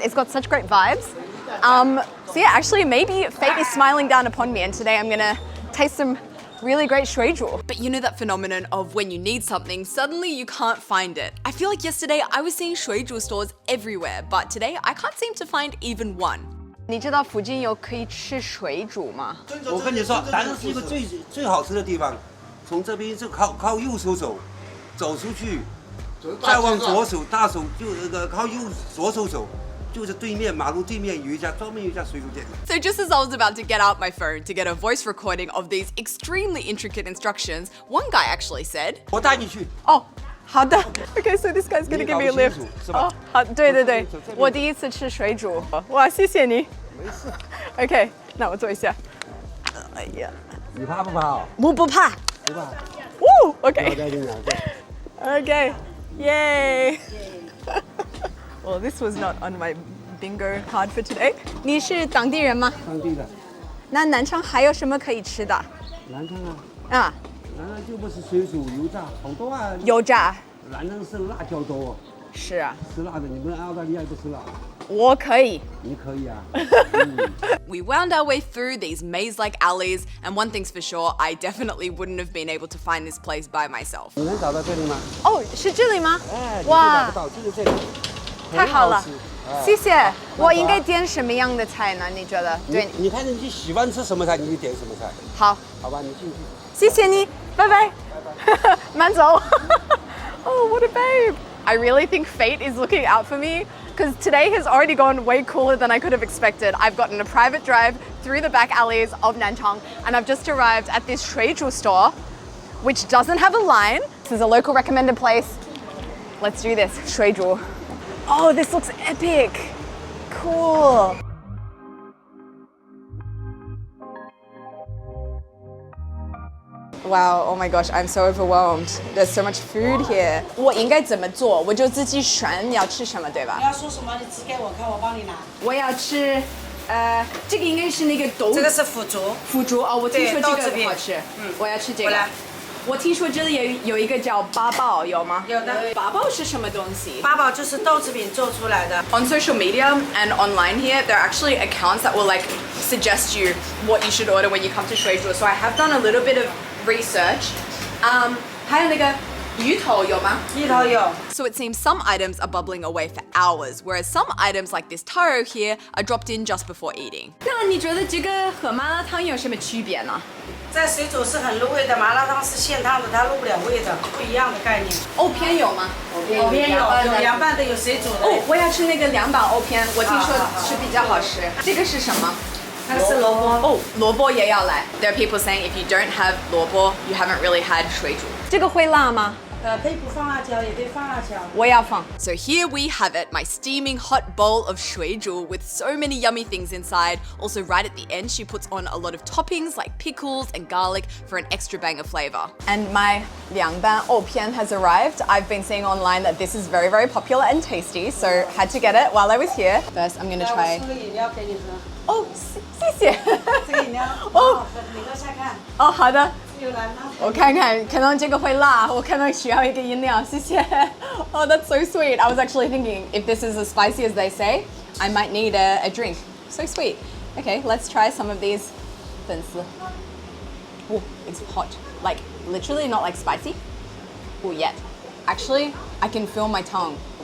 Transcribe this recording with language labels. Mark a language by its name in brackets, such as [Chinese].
[English] It's got such great vibes. So yeah, actually maybe fate is smiling down upon me and today I'm gonna taste some really great shuizhu. But you know that phenomenon of when you need something, suddenly you can't find it. I feel like yesterday I was seeing shuizhu stores everywhere, but today I can't seem to find even one. [Chinese] 你知道附近有可以吃水煮吗？我跟你说，南昌是一个最好吃的地方。从这边就靠右手走，走出去，再往左手大手就那个靠左手走。就是对面马路对面有一家专门有一家水煮店。 [English] So just as I was about to get out my phone to get a voice recording of these extremely intricate instructions, one guy actually said, [Chinese] 我带你去。哦，好的。 [English] Okay, so this guy's gonna give me a lift. [Chinese] 哦，好，对对对，我第一次吃水煮。哇，谢谢你。没事。 Okay, 那我坐一下。哎呀，你怕不怕？我不怕。不怕。 [English] Woo, okay. Okay, yay. Well, this was not on my bingo card for today. [Chinese] 你是当地人吗？当地的。那南昌还有什么可以吃的？南昌啊。啊。南昌就不是水煮油炸，好多啊。油炸。南昌是辣椒多。是啊。吃辣的，你们澳大利亚不吃辣。我可以。你可以啊。 [English] We wound our way through these maze-like alleys, and one thing's for sure, I definitely wouldn't have been able to find this place by myself. [Chinese] 你能找到这里吗？哦，是这里吗？哎，哇，找不到，就是这里。太好了，谢谢。我应该点什么样的菜呢？你觉得？对，你看你喜欢吃什么菜，你就点什么菜。好，好吧，你进去。谢谢你，拜拜。慢走。 [English] Oh, what a babe! I really think fate is looking out for me because today has already gone way cooler than I could have expected. I've gotten a private drive through the back alleys of Nanchang, and I've just arrived at this shuizhu store, which doesn't have a line. This is a local recommended place. Let's do this, shuizhu. Oh, this looks epic. Cool. Wow, oh my gosh, I'm so overwhelmed. There's so much food here. [Chinese] 我应该怎么做？我就自己选你要吃什么，对吧？你要说什么，你指给我看，我帮你拿。我要吃这个应该是那个豆，这个是腐竹，腐竹哦，我听说这对豆制品个好吃，我要吃这个过来。我听说这里有一个叫八宝，有吗？有的。八宝是什么东西？八宝就是豆制品做出来的。 [English] On social media and online here, there are actually accounts that will like suggest you what you should order when you come to 水煮. So I have done a little bit of research. [Chinese] 还有那个鱼头有吗？鱼头有。 [English] So it seems some items are bubbling away for hours, whereas some items like this taro here are dropped in just before eating. [Chinese] 那你觉得这个和麻辣烫有什么区别呢？在水煮是很入味的，麻辣烫是现烫的，它入不了味的，不一样的概念。藕片有吗？藕片有凉拌的，有水煮的。哦，我要吃那个凉拌藕片，我听说是比较好吃。这个是什么？那个是萝卜。哦，萝卜也要来。 [English] There are people saying if you don't have 萝卜, you haven't really had 水煮。 [Chinese] 这个会辣吗？可以不放辣椒，也可以放辣椒。我要放。 [English] So here we have it, my steaming hot bowl of 水煮 with so many yummy things inside. Also right at the end, she puts on a lot of toppings like pickles and garlic for an extra bang of flavor. And my 凉拌藕片 has arrived. I've been seeing online that this is very, very popular and tasty, so had to get it while I was here. First, I'm gonna try. [Chinese] 这个饮料给你喝。哦，谢谢。这个饮料哦，你喝下看。哦，好的。有蓝吗？我看看，可能这个会辣，我可能需要一个饮料，谢谢。 [English] Oh, that's so sweet. I was actually thinking if this is as spicy as they say, I might need a drink. So sweet. Okay, let's try some of these 粉丝. Oh, it's hot. Like literally not like spicy. Oh, yet. Actually, I can feel my tongue.